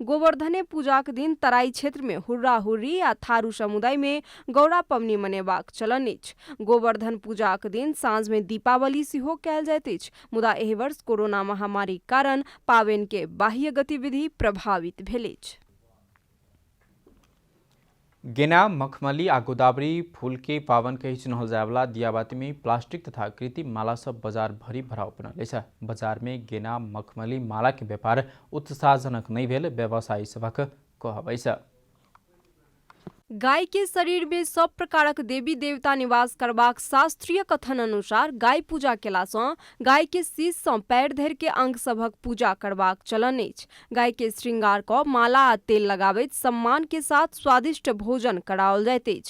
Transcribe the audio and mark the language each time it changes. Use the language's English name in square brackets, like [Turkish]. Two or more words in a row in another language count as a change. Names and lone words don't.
[Maithili] गोवर्धने पूजा के दिन तराई क्षेत्र में हुर्रा हुर्री आ थारू समुदाय में गौड़ा पवनी मनेबाक चलन अछि। गोवर्धन पूजा के दिन साँझ में दीपावली सेहो कयल जाइत अछि। मुदा एहि वर्ष कोरोना महामारी के कारण पावनि के बाह्य गतिविधि प्रभावित भेल अछि। गेना मखमली आ गोदावरी फूल के पावन कही चिन्हल जाए वाला दियाबाती में प्लास्टिक तथा कृत्रिम माला सब बाजार भरी भराव बनल अछि। बाजार में गेना मखमली माला के व्यापार उत्साहजनक नहीं भेल व्यवसायी सभक कहब अछि। गाय के शरीर में सब प्रकारक देवी देवता निवास करबाक शास्त्रीय कथन अनुसार गाय पूजा केला सँ गाय के शीश सँ पैर धरि के अंग सभक पूजा करबाक चलन अछि। गाय के श्रृंगार क माला आ तेल लगाबैत सम्मान के साथ स्वादिष्ट भोजन कराओल जाइत अछि।